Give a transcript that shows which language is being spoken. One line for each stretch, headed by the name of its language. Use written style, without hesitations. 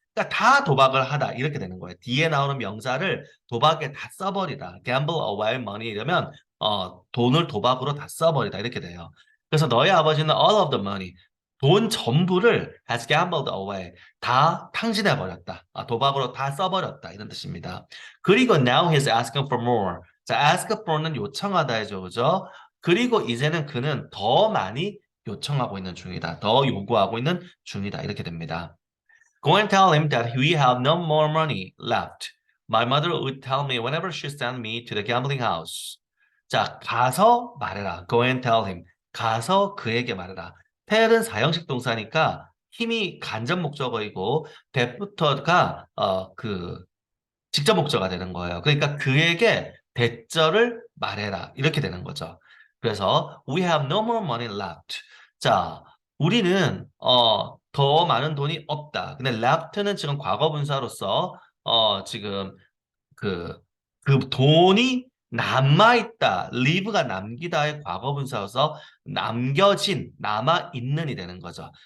Korean: 그러니까 다 도박을 하다 이렇게 되는 거예요. 뒤에 나오는 명사를 도박에 다 써버리다.
English: gamble away money
Korean: 이러면 돈을 도박으로 다 써버리다 이렇게 돼요. 그래서 너희 아버지는
English: all of the money
Korean: 돈 전부를
English: has gambled away
Korean: 다 탕진해 버렸다. 도박으로 다 써버렸다 이런 뜻입니다. 그리고
English: now he's asking for more.
Korean: 자, ask for는 요청하다죠, 그죠? 그리고 이제는 그는 더 많이 요청하고 있는 중이다. 더 요구하고 있는 중이다. 이렇게 됩니다.
English: Go and tell him that we have no more money left. My mother would tell me whenever she sent me to the gambling house.
Korean: 자, 가서 말해라.
English: Go and tell him.
Korean: 가서 그에게 말해라. tell은 사형식 동사니까 힘이 간접 목적어이고 that부터가 직접 목적어가 되는 거예요. 그러니까 그에게 대절을 말해라. 이렇게 되는 거죠. 그래서
English: we have no more money left.
Korean: 자, 우리는 더 많은 돈이 없다. 근데 left는 지금 과거 분사로서 지금 그, 그 돈이 남아있다. live가 남기다의 과거 분사여서 남겨진, 남아있는이 되는 거죠.